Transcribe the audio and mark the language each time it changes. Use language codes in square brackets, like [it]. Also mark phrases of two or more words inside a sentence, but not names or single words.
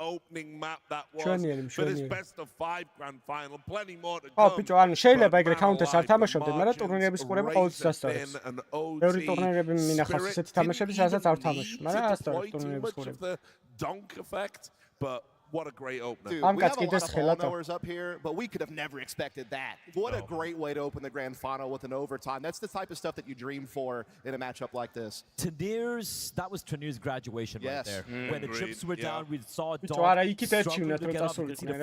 [ka] ჩვენიერი მშვენიერი. ბიჭო ანუ შეიძლება ეგრე counter-ს არ თამაშობდე, მაგრამ ტურნირების ყურება ყოველთვის ასწორებს. ბევრი ტურნირები მინახავს ისეთი თამაშების, რასაც არ თამაშობ, მაგრამ ასწორებს ტურნირების ყურება. [en] What a great opener. Dude, we have a lot of ball knowers up here, but we could have never expected that. What a great way to open the grand final with an overtime. That's the type of stuff that you dream for in a matchup like this. That was Tanir's graduation right there. When the chips were down, we saw Dom struggling to get up. You